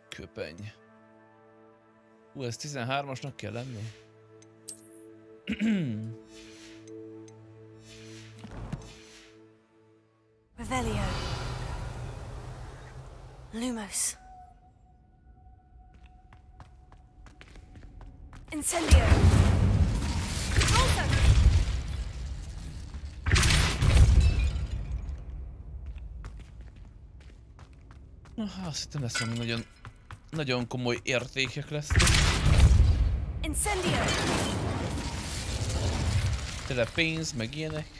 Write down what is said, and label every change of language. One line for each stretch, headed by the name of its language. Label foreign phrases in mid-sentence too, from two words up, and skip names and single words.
Hungarian: köpeny. Ez 13-asnak kell lenni? Revelio. Lumos. Incendio. Azt hittem lesz, hogy nagyon komoly értékek lesznek. Incendio. Tele pénz, meg ilyenek.